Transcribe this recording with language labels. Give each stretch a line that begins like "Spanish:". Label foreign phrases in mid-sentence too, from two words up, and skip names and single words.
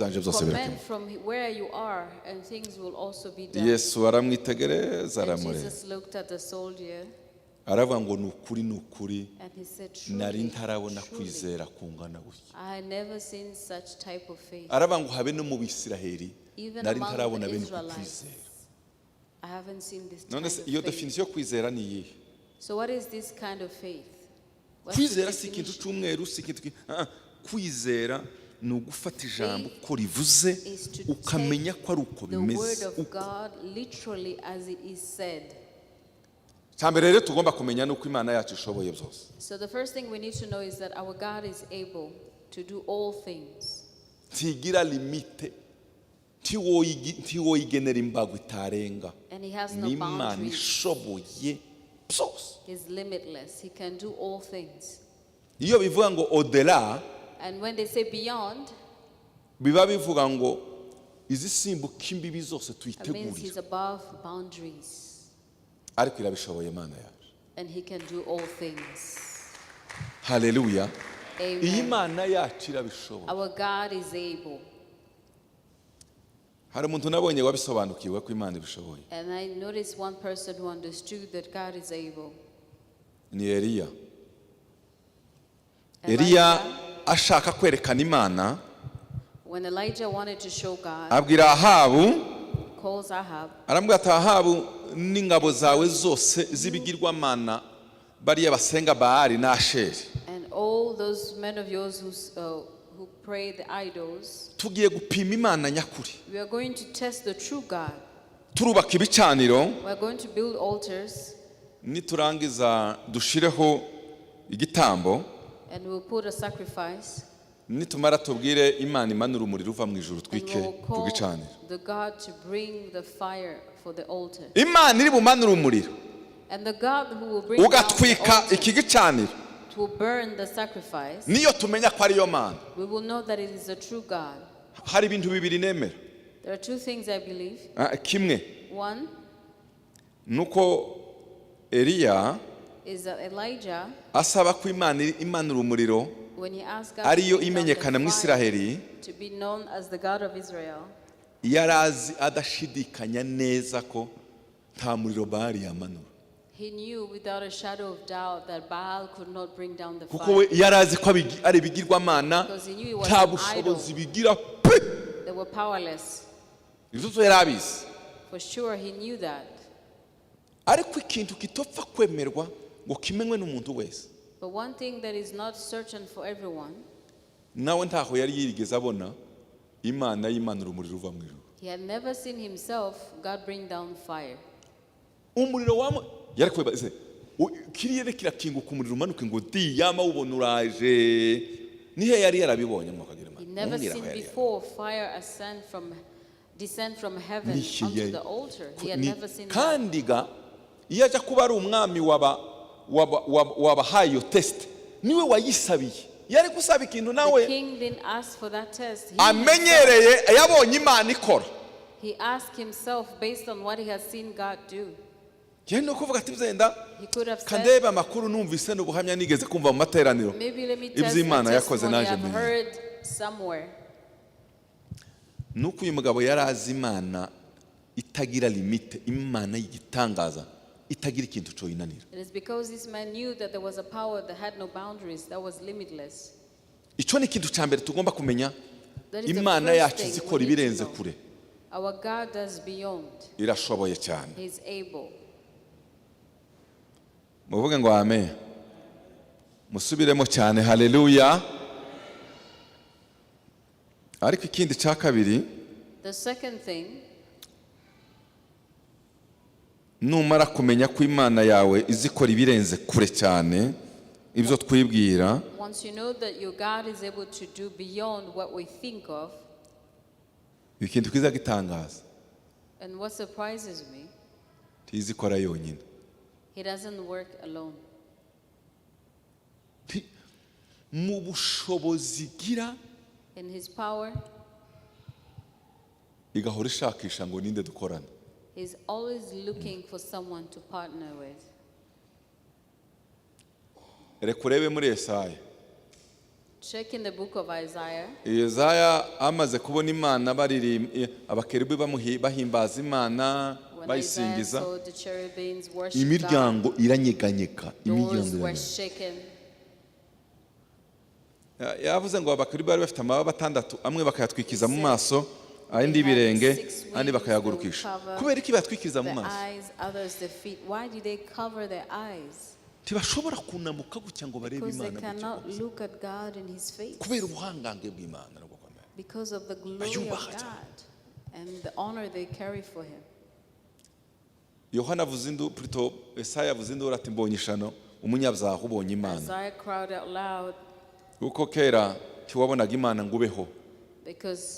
Kinyarwanda: ibyanje byose command birakemura.
English: from where you are and things will also be done.
Kinyarwanda: Yesu aramwitegereza And aramureba,
English: Jesus looked at the soldier
Kinyarwanda: aravuga ngo ni ukuri
English: and he said,
Kinyarwanda: nari truly, ntarabona truly, kwizera kungana gutya.
English: I had never seen such type of faith.
Kinyarwanda: Aravuga ngo habe no mu Bisiraheli Even nari among ntarabona the bene Israelites, kwizera.
English: I haven't seen this None kind se of iyo faith.
Kinyarwanda: definition yo kwizera ni iyihe?
English: So what is this kind of faith? What's the
Kinyarwanda: Kwizera si ikintu definition? cy'umweru, si ikintu kwizera ni ugufata ijambo uko rivuze
English: Is to
Kinyarwanda: ukamenya take ko ari uko
English: the word
Kinyarwanda: bimeze.
English: of God literally as it is said.
Kinyarwanda: Cyambere rero tugomba kumenya nuko Imana yacu ishoboye byose.
English: So the first thing we need to know is that our God is able to do all things.
Kinyarwanda: Ntigira limite, ntiwoyigenera imbago itarenga.
English: And he has no
Kinyarwanda: Ni Imana boundaries. ishoboye byose.
English: He's limitless. He can do all things.
Kinyarwanda: Iyo bivuga ngo au-delà,
English: And when they say beyond,
Kinyarwanda: biba bivuga ngo izisimbuka imbibi zose
English: it means
Kinyarwanda: tuyitegurira.
English: he's above boundaries.
Kinyarwanda: Ariko irabishoboye Imana yacu.
English: And he can do all things.
Kinyarwanda: Haleluya. Iyi Amen. Mana yacu irabishoboye.
English: Our God is able.
Kinyarwanda: Hari umuntu nabonye wabisobanukiwe ko Imana ibishoboye.
English: And I noticed one person who understood that God is able.
Kinyarwanda: Ni Eliya. Elijah, Eliya ashaka kwerekana Imana,
English: when Elijah wanted to show God,
Kinyarwanda: abwira Ahabu,
English: calls Ahab,
Kinyarwanda: aramubwira ati Ahabu n'ingabo zawe zose z'ibigirwamana bariya basenga Baali na Asheri,
English: and all those men of yours who pray the idols,
Kinyarwanda: tugiye gupima Imana nyakuri.
English: we are going to test the true God.
Kinyarwanda: Turubaka ibicaniro,
English: We are going to build altars,
Kinyarwanda: niturangiza dushireho igitambo,
English: and we'll put a sacrifice,
Kinyarwanda: nitumara tubwire Imana imanura umuriro uva mu ijuru and twike we'll ku call gicaniro.
English: the God to bring the fire for the altar.
Kinyarwanda: Imana iri bumanura umuriro
English: And the God who will bring down the
Kinyarwanda: ugatwika altar iki gicaniro,
English: to burn the sacrifice,
Kinyarwanda: niyo tumenya ko ariyo Mana.
English: we will know that it is a true God.
Kinyarwanda: Hari ibintu bibiri nemera.
English: There are two things I believe.
Kinyarwanda: Kimwe One, nuko Eliya
English: is that Elijah,
Kinyarwanda: asaba ko Imana imanura umuriro
English: when he asked God
Kinyarwanda: ariyo
English: to bring down
Kinyarwanda: imenyekana mu the Isiraheli,
English: fire to be known as the God of Israel,
Kinyarwanda: yarazi adashidikanya neza ko nta muriro Bali yamanura,
English: he knew without a shadow of doubt that Baal could not bring down the
Kinyarwanda: kuko
English: fire. we
Kinyarwanda: yarazi ko ari ibigirwamana
English: Because he knew it was
Kinyarwanda: nta an bushobozi idol. bigira pe.
English: They were powerless.
Kinyarwanda: Ibyo yari abizi,
English: For sure, he knew that.
Kinyarwanda: ariko ikintu kitopfa kwemerwa ngo kimenywe n'umuntu wese,
English: But one thing that is not certain for everyone,
Kinyarwanda: nawe ntaho yari yirigeze abona Imana yimanura umuriro uva mu ijuru.
English: he had never seen himself God bring down fire.
Kinyarwanda: Umuriro yari kwebaze kiriyere kirakinguka umuriro umanuka ngo di yama ubona uraje, nihe yari yarabibonye mwakagira
English: He never seen before fire descend from heaven onto the altar. He had never seen that.
Kinyarwanda: kandi ga iyo ajya kuba ari umwami wabahaye iyo test niwe wayisabiye, yari gusaba ikintu The nawe
English: king didn't ask for that test.
Kinyarwanda: amenyereye, yabonye Imana ikora.
English: He asked himself based on what he has seen God do.
Kinyarwanda: Yewe no kuvuga ati byenda
English: He could have said,
Kinyarwanda: kandeba amakuru numvise n'ubuhamya nigeze kumva mu materaniro
English: maybe let me tell
Kinyarwanda: ibyo you Imana a yakoze testimony naje I've menye.
English: heard somewhere.
Kinyarwanda: Nuko uyu mugabo yarazi Imana itagira limite, Imana y'igitangaza itagira ikintu cyo yinanira.
English: It is because this man knew that there was a power that had no boundaries, that was limitless.
Kinyarwanda: Icyo ni ikintu cya mbere tugomba kumenya,
English: That is the
Kinyarwanda: Imana first yacu thing izikora
English: we need to
Kinyarwanda: ibirenze know. kure,
English: Our God does beyond.
Kinyarwanda: irashoboye cyane.
English: He is able.
Kinyarwanda: Muvuge ngo amen, musubiremo cyane, haleluya. Ariko ikindi cya kabiri,
English: The second thing,
Kinyarwanda: numara kumenya ko Imana yawe izikora ibirenze kure cyane ibyo twibwira,
English: once you know that your God is able to do beyond what we think of,
Kinyarwanda: ikintu kiza gitangaza,
English: and what surprises me,
Kinyarwanda: tizikora yonyine.
English: he doesn't work alone.
Kinyarwanda: Mu bushobozi gira
English: In his power,
Kinyarwanda: igahora ishakisha ngo ninde dukorana.
English: he's always looking for someone to partner with.
Kinyarwanda: Reka urebe muri Yesaya.
English: Check in the book of Isaiah.
Kinyarwanda: Yesaya amaze kubona Imana abakerubi bahimbaza Imana
English: When Isaiah
Kinyarwanda: bayisingiza,
English: saw the cherubims worship God,
Kinyarwanda: imiryango iranyeganyeka,
English: doors were shaken.
Kinyarwanda: yavuze ngo abakerubi bari bafite amababa atandatu, amwe bakayatwikiza mu maso, andi ibirenge, andi bakayagurukisha. Kubera iki batwikiza mu The maso?
English: eyes, others the feet. Why do they cover their eyes?
Kinyarwanda: Ntibashobora kunamuka gutya ngo barebe
English: Because they
Kinyarwanda: Imana gutya cannot gusa.
English: look at God in his face.
Kinyarwanda: Kubera ubuhangange bw'Imana no gukomera.
English: Because of the glory of
Kinyarwanda: Bayubaha cyane.
English: God and the honor they carry for him.
Kinyarwanda: Yohana avuze induru, plutôt Yesaya avuze induru ati mbonye ishano, umunyabyaha ubonye Imana.
English: Isaiah cried out loud
Kinyarwanda: Kuko kera ntiwabonaga Imana ngo ubeho, because